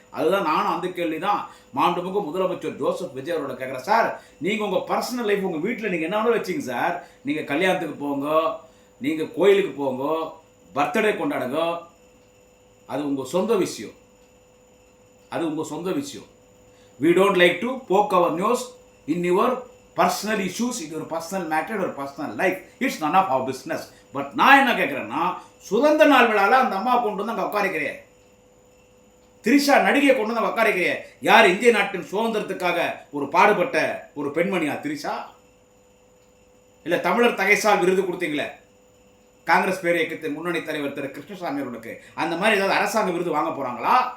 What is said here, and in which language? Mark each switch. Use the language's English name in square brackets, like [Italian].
[Tamil] அதுதான் நானும் அந்த கேள்வி தான் மாண்புமிகு முதலமைச்சர் ஜோசப் விஜய் அவரோட கேட்குறேன். சார், நீங்கள் உங்கள் பர்சனல் லைஃப் உங்கள் வீட்டில் நீங்கள் என்ன வேணாலும் வச்சிங்க சார். நீங்கள் கல்யாணத்துக்கு போங்க, நீங்கள் கோயிலுக்கு போங்க, பர்த்டே கொண்டாடுங்க, அது உங்கள் சொந்த விஷயம். அது உங்கள் சொந்த விஷயம். [English] We don't like to poke our nose in your personal issues, in your personal matter or personal life. It's none of our business. [Tamil] But நான் என்ன கேட்குறேன்னா, சுதந்திர நாள் விழாவில் அந்த அம்மா கொண்டு வந்து அங்கே உட்காரிக்கிறேன், திரிஷா நடிகையை கொண்டு வந்து உட்காரிக்கிறேன். யார்? இந்திய நாட்டின் சுதந்திரத்துக்காக ஒரு பாடுபட்ட ஒரு பெண்மணியா திரிஷா? இல்லை தமிழர் தகைசால் விருது கொடுத்தீங்களே காங்கிரஸ் பேர் இயக்கத்தின் முன்னணி தலைவர் திரு கிருஷ்ணசாமி அவர்களுக்கு, அந்த மாதிரி ஏதாவது அரசாங்க விருது வாங்க போறாங்களா?